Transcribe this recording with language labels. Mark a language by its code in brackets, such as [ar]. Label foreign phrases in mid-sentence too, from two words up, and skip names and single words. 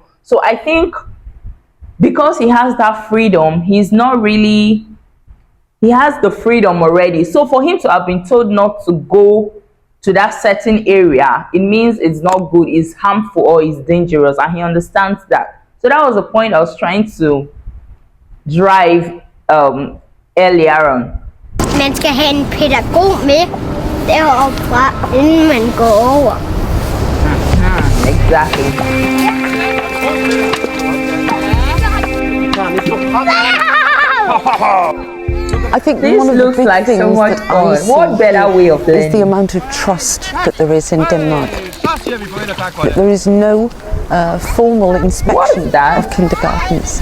[en] So I think because he has that freedom, he has the freedom already. So for him to have been told not to go to that certain area, it means it's not good, it's harmful or it's dangerous, and he understands that. So that was the point I was trying to drive earlier on. [da] Man skal have en pædagog med deroppe fra, inden man går over. [en] Exactly. I think This one of the looks big like things so much that I fun. see What better way of is the learning? amount of trust that there is in Denmark. That there is no formal inspection of kindergartens.